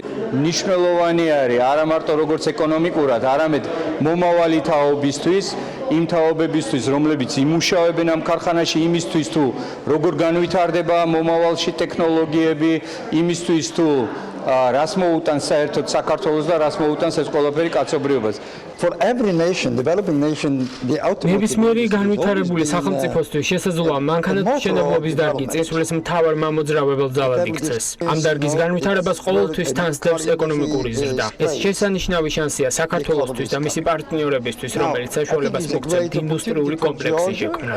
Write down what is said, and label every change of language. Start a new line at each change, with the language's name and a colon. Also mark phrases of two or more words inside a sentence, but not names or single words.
Georgian: მნიშვნელოვანი არის არა მარტო როგორც ეკონომიკურად, არამედ მომავალი თაობისთვის, იმ თაობებისთვის, რომლებიც იმუშავებენ ამ ქარხანაში, იმისთვის თუ როგორ განვითარდება მომავალში ტექნოლოგიები, იმისთვის თუ რას მოუტანს საერთოდ საქართველოს და რას მოუტანს ეს ყველაფერი კაცობრიობას.
English: For every nation, developing nation, the ultimate
Georgian: ნებისმიერი განვითარებული სახელმწიფოსთვის შესაძლოა მანქანათმშენებლობის დარგი წინსვლის მთავარ მამოძრავებელ ძალად იქცეს. ამ დარგის განვითარებას ყოველთვის თანსდებს ეკონომიკური ზრდა. ეს შესანიშნავი შანსია საქართველოსთვის და მისი პარტნიორებისთვის, რომელიც საშუალებას მოგცემთ ინდუსტრიული კომპლექსი შექმნათ.